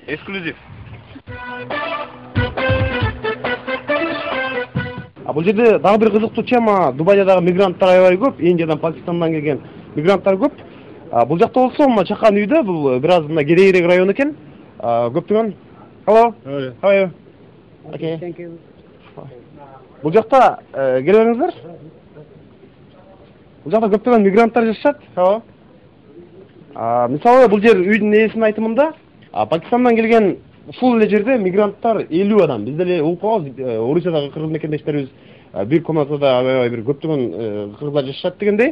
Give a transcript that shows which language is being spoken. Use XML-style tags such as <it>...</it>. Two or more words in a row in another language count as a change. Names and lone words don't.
<ky>Эксклюзив. Бул жерде дагы бир кызыктуу тема. Дубайда дагы мигранттар аябай көп, Индиядан, Пакистандан келген мигранттар көп. Бул жакта болсо, мына чакан үйдө, бул бир аз мына кедейирээк район экен. Көптөгөн.</ky> <en>Hello. How are you? Okay. Thank you.</en> <ky>Бул жакта келе бериңиздер. Бул жакта көптөгөн мигранттар жашашат. Мисалы бул жер үйдүн ээсинин айтымында, Пакистандан келген ушул эле жерде мигранттар 50 адам. Биз деле угуп калабыз, Орусиядагы кыргыз мекендештерибиз бир комнатада аябай бир көптөгөн кыргыздар жашашат дегендей.</ky>